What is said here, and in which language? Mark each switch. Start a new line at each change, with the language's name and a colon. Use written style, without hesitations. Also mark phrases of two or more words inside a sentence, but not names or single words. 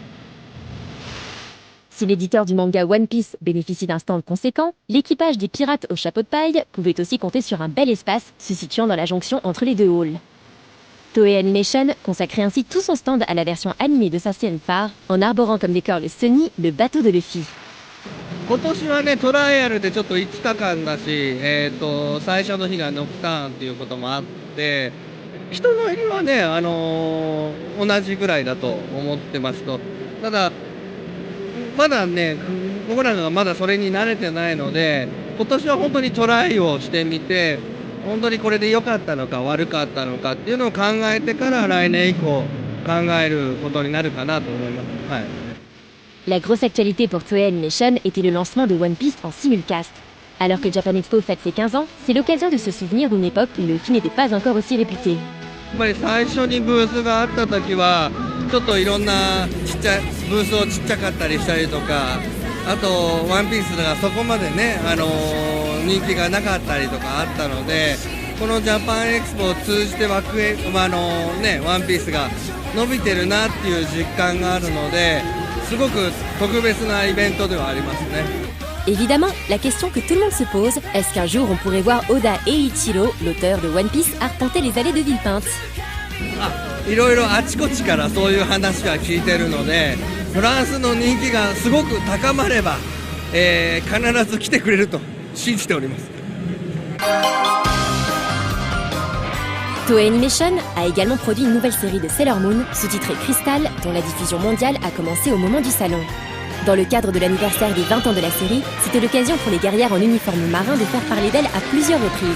French: Si l'éditeur du manga One Piece bénéficie d'un stand conséquent, l'équipage des pirates au chapeau de paille pouvait aussi compter sur un bel espace se situant dans la jonction entre les deux halls. Toei Animation consacrait ainsi tout son stand à la version animée de sa série phare, en arborant comme décor le Sunny, le bateau de Luffy.
Japanese: 今年はね、トライアルでちょっと5日間だし、最初の日がノクターンっていうこともあって、人の入りはね、同じぐらいだと思ってますと。ただ、まだね、僕らがまだそれに慣れてないので、今年は本当にトライをしてみて、本当にこれで良かったのか悪かったのかっていうのを考えてから来年以降考えることになるかなと思います。はい。
French: La grosse actualité pour Toei Animation était le lancement de One Piece en simulcast. Alors que Japan Expo fête ses 15 ans, c'est l'occasion de se souvenir d'une époque où le film n'était pas encore aussi réputé.
Japanese: ぱり最初にブースがあった時はちょっといろんなちっちゃいブースをちっちゃかったりしたりとか、あとワンピースがそこまでね、人気がなかったりとかあったので、このジャパンエクスポを通じてワンピースが伸びてるなっていう実感があるので、すごく特別なイベントではありますね。
French: Évidemment, la question que tout le monde se pose, est-ce qu'un jour on pourrait voir Oda Eiichiro, l'auteur de One Piece, arpenter les allées de Villepinte?
Japanese: いろいろあちこちからそういう話は聞いてるので、フランスの人気がすごく高まれば、必ず来てくれると信じております。
French: Toei Animation a également produit une nouvelle série de Sailor Moon, sous-titrée Crystal, dont la diffusion mondiale a commencé au moment du salon. Dans le cadre de l'anniversaire des 20 ans de la série, c'était l'occasion pour les guerrières en uniforme marin de faire parler d'elles à plusieurs reprises.